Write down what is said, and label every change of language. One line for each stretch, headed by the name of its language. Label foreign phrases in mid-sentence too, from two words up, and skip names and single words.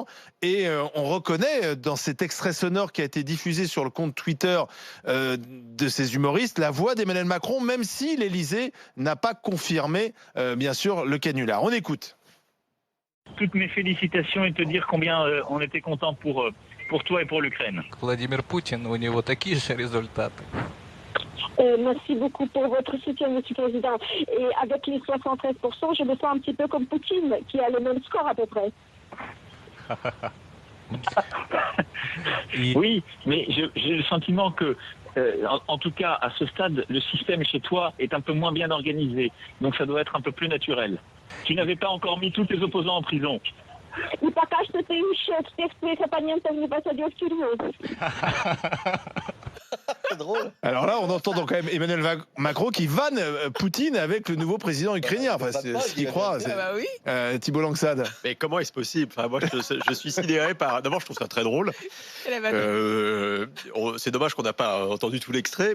French: Et on reconnaît dans cet extrait sonore qui a été diffusé sur le compte Twitter de ces humoristes la voix d'Emmanuel Macron, même si l'Élysée n'a pas confirmé, bien sûr, le canular. On écoute. Toutes mes félicitations et te dire combien on était content pour toi et pour l'Ukraine. Vladimir Poutine,
Russian: у него такие же результаты.
French: Merci beaucoup pour votre soutien, Monsieur le Président. Et avec les 73%, je me sens un petit peu comme Poutine, qui a le même score à peu près. Oui, mais j'ai le sentiment que, en tout cas, à ce stade, le système chez toi est un peu moins bien organisé. Donc ça doit être un peu plus naturel. Tu n'avais pas encore mis tous tes opposants en prison.
Russian: И пока что ты еще всех своих оппонентов не посадил в тюрьму.
French: C'est drôle. Alors là, on entend donc quand même Emmanuel Macron qui vanne Poutine avec le nouveau président ukrainien. Enfin, c'est ce qu'il croit. Oui. Thibault Langsade. Mais comment est-ce possible? Enfin, moi, je suis sidéré par. D'abord, je trouve ça très drôle. C'est dommage qu'on n'a pas entendu tout l'extrait.